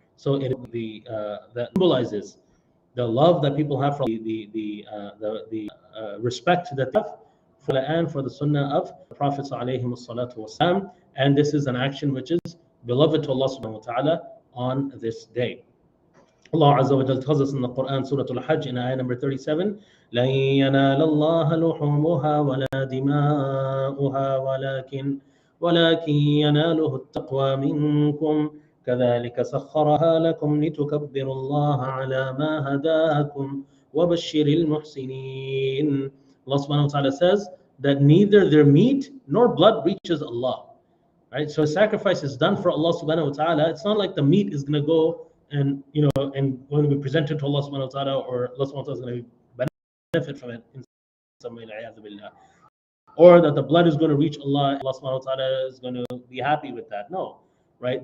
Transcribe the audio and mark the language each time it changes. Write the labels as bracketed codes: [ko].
[en] So that symbolizes the love that people have for the respect that they have for the Quran, for the Sunnah of the Prophet alayhi salatu wasalam, and this is an action which is beloved to Allah subhanahu wa ta'ala on this day. Allah Azza wa Jalla tells us in the Quran, Surah Al-Hajj, in ayah number 37, [ar] لَن يَنَالَ اللَّهَ لُحُومُهَا وَلَا دِمَاؤُهَا وَلَكِنْ يَنَالُهُ التَّقْوَى مِنْكُمْ كَذَلِكَ سَخَّرَهَا لَكُمْ لِتُكَبِّرُوا اللَّهَ عَلَى مَا هَدَاكُمْ وَبَشِّرِ الْمُحْسِنِينَ. [en] Allah subhanahu wa ta'ala says that neither their meat nor blood reaches Allah. Right? So sacrifice is done for Allah subhanahu wa ta'ala. It's not like the meat is going to go and when we present it to Allah subhanahu wa ta'ala, or Allah subhanahu wa ta'ala is going to benefit from it in some way, or that the blood is going to reach Allah subhanahu wa ta'ala is going to be happy with that. No, right?